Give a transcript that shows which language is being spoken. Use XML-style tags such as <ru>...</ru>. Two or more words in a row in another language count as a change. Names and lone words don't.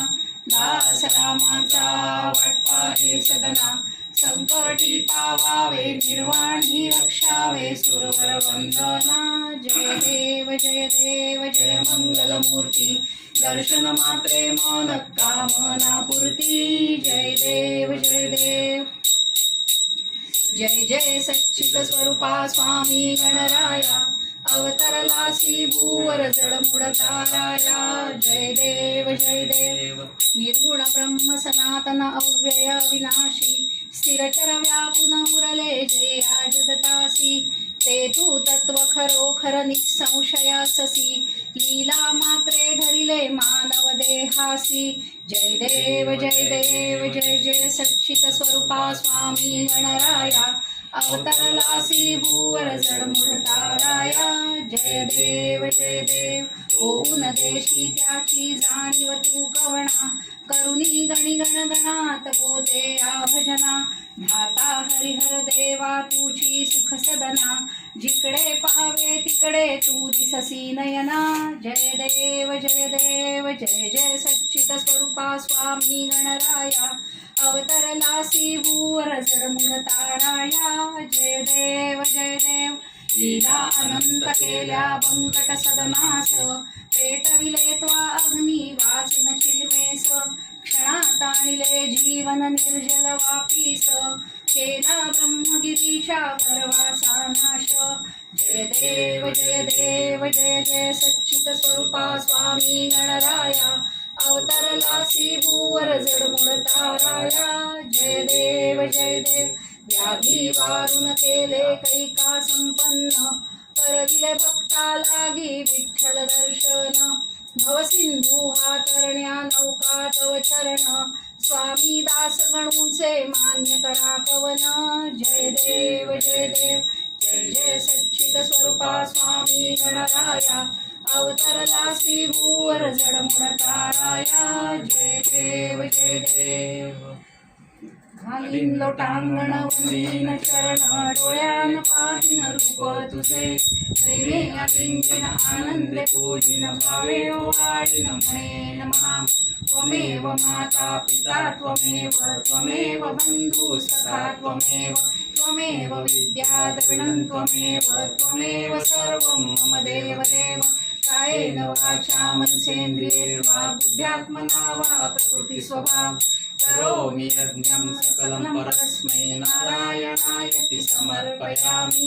<mr>दास रामाचा वाटपा हे सदना. संकटी पावावे निर्वाणी रक्षावे सुरवर वंदना. जय देव जय मंगलमूर्ती. दर्शन मात्रे मन कामना पूर्ती. जय देव जय देव. जय जय सच्चित स्वरूपा स्वामी गणराया. अवतरलासी भूवर जडमुड ताराया. जय देव जय देव. निर्गुण ब्रह्म सनातन अव्यय विनाशी. स्थिरचर व्यापुन उरले जया जगतासी. ते तू तत्व खरोखर निसंशयाससी. लीला मात्रे धरिले मानव देहासी. जय देव जय जय सच्चित स्वरूपा स्वामी गणराया. अवतरलासी भूवर जडमुड ताराया. जय देव जय देव. होऊन देशी त्याची जाणीव तू कवणा. करुणी गणी गणगणात बोते या भजना. धाता हरिहर देवा तुझी सुख सदना. जिकडे पाहावे तिकडे तू दिससी नयना. जय देव जय जय सच्चित स्वरूपा स्वामी गणराया. अवतरलासी भूवर जडमुड ताराया. जय देव जय देव. लीला अनंत केल्या बंकट सदनास. पेटविले त्वा अग्नी वाचून चिलमेस. क्षणात आणले जीवन निर्जल वापीस. केला ब्रह्मगिरीच्या गर्वाचा नाश. जय देव जय जय सच्चित स्वरूपा स्वामी गणराया. अवतरलासी भूवर जडमुड ताराया. जय देव जय देव. व्याधी वारून केले कैका संपन्न. करविले भक्ता लागी विठ्ठल दर्शन. भवसिंधू हा तरण्या नौका तव चरण स्वामी दास गणूंचे मान्य करा कवन जय देव जय देव जय जय सच्चित स्वरूपा स्वामी गणराया अवतरला श्री भूवर जडमुड ताराया जय देव जय देव घालीन लोटांगण वंदीन चरण डोळ्यान पाहिन रूप तुझे प्रेमे अलिंगन आनंदे पूजिन भावे वाळीन म्हणेन माम</mr> <sa>त्वमेव माता पिता त्वमेव बंधु सखा त्वमेव विद्या द्रविणं त्वमेव सर्वं मम देव देव कायेन वाचा मनसेन्द्रियैर्वा बुद्ध्यात्मना वा प्रकृति स्वभाव करोमि यज्ञं सकलं परस्मै नारायणायति समर्पयामि</sa>